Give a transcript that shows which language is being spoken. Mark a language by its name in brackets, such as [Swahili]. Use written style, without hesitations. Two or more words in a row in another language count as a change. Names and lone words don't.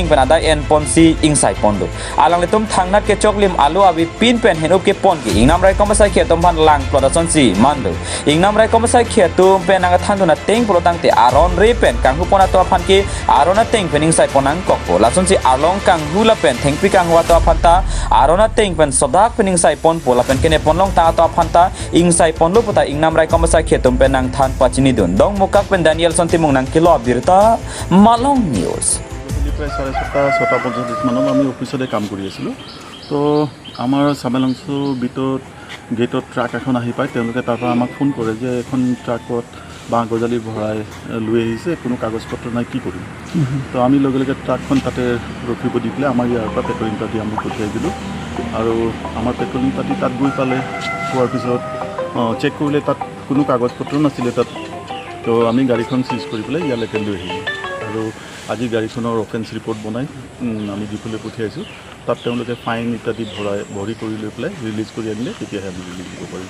[Karbi] pen ada en pon si ingsai pondu alang letum thangnat ke choklim alu abi pin pen hen-up ke pon ki ingnam raikom saikhi atum pan lang production si mandu ingnam raikom saikhi atum pen ang thanduna teng protang te Aronre pen kanghupon ato phan ki arona teng pen ingsai ponang kokpo lason si arlong kanghula pen thengpi kanghwa to phanta arona teng pen sodak pen ingsai pon pola pen kenep ponlong ta to phanta ingsai ponlu puta ingnam raikom saikhi atum pen ang than pachini dun dong mukak pen Daniel sontimung nang kilo abirta malong news [Assamese] প্রায় 6:30 মানত আমি অফিসতে কাম কৰি আছিলোঁ তো আমাৰ সামেলাংসু ভিতৰত গেটত ট্ৰাক এখন আহি পায় তেওঁলোকে তাৰ পৰা আমাক ফোন কৰে যে এখন ট্ৰাকত বাঁহ গজালি ভৰাই লৈ আহিছে কোনো কাগজ পত্ৰ নাই কি কৰিম তো আমি লগে লগে ট্ৰাকখন তাতে ৰখিব দি পেলাই আমাৰ ইয়াৰ পৰা [English] patrolling party [Assamese] আমি পঠিয়াই দিলোঁ আৰু আমাৰ [English] patrolling party [Assamese] তাত গৈ পালে পোৱাৰ পিছত চেক কৰিলে তাত কোনো কাগজ পত্ৰ নাছিলে তাত তো আমি গাড়ীখন চিজ কৰি পেলাই ইয়ালৈকে লৈ আহিলোঁ আৰু আজি গাড়ীখনৰ [English] offence report [Assamese] বনাই আমি ডিপুলৈ পঠিয়াইছোঁ তাত তেওঁলোকে ফাইন ইত্যাদি ভৰি কৰি লৈ পেলাই ৰিলিজ কৰি আনিলে তেতিয়াহে আমি ৰিলিজ দিব পাৰিম